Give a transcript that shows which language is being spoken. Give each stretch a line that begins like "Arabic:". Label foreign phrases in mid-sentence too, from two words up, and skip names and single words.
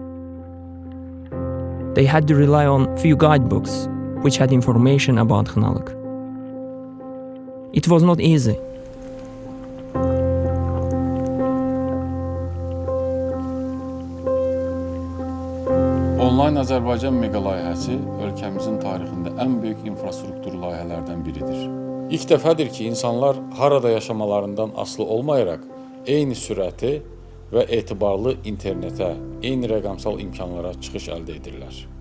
English: They had to rely on few guidebooks, which had information about Kınalık. It was not easy.
Azerbaijani: Online Azərbaycan mega layihəsi ölkəmizin tarixində ən böyük infrastruktur layihələrdən biridir. İlk dəfədir ki, insanlar harada yaşamalarından asılı olmayaraq eyni sürəti və etibarlı internetə, eyni rəqəmsal imkanlara çıxış əldə edirlər.